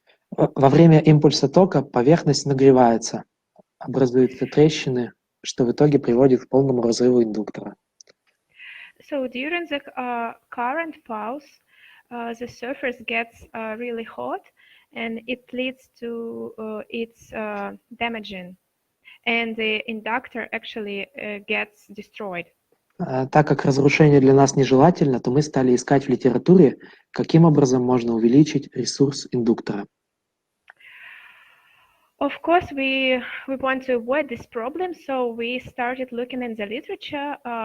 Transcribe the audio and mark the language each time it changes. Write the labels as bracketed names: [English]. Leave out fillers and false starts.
[Russian] Во время импульса тока поверхность нагревается, образуются трещины, что в итоге приводит к полному разрыву индуктора. [English] So during the current pulse, the surface gets really hot, and it leads to its damaging, and the inductor actually gets destroyed. [Russian] Так как разрушение для нас нежелательно, то мы стали искать в литературе, каким образом можно увеличить ресурс индуктора. [English] Of course, we want to avoid this problem, so we started looking in the literature.